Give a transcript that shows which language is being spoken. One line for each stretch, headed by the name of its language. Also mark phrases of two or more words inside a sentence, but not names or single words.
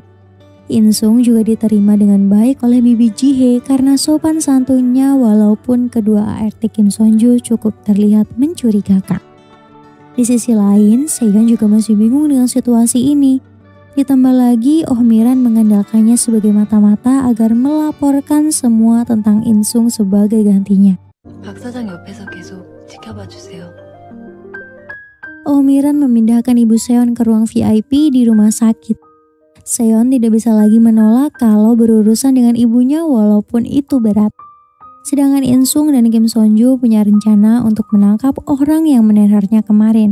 Indonesian: In Sung juga diterima dengan baik oleh Bibi Jihae karena sopan santunnya walaupun kedua ART Kim Sonju cukup terlihat mencurigakan. Di sisi lain, Seon juga masih bingung dengan situasi ini. Ditambah lagi, Oh Miran mengandalkannya sebagai mata-mata agar melaporkan semua tentang In Sung sebagai gantinya.
Korean: 박 사장 옆에서 계속 지켜봐 주세요.
Indonesian: Oh Miran memindahkan Ibu Seon ke ruang VIP di rumah sakit. Seon tidak bisa lagi menolak kalau berurusan dengan ibunya walaupun itu berat. Sedangkan In Sung dan Kim Sonju punya rencana untuk menangkap orang yang menerornya kemarin.